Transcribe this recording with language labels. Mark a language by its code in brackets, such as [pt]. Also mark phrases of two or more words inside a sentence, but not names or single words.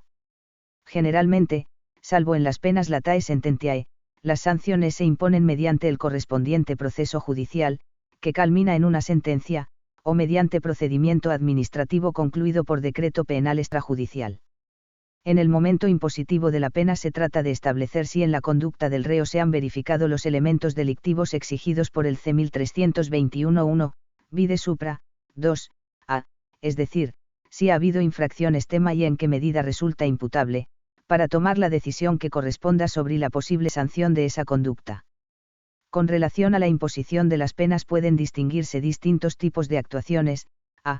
[es] Generalmente, salvo en las penas [la] latae sententiae, [es] las sanciones se imponen mediante el correspondiente proceso judicial, que culmina en una sentencia, o mediante procedimiento administrativo concluido por decreto penal extrajudicial. En el momento impositivo de la pena se trata de establecer si en la conducta del reo se han verificado los elementos delictivos exigidos por el C 1321-1, [la] vide supra, [es] 2, a, es decir, si ha habido infracción extrema y en qué medida resulta imputable, para tomar la decisión que corresponda sobre la posible sanción de esa conducta. Con relación a la imposición de las penas pueden distinguirse distintos tipos de actuaciones, a.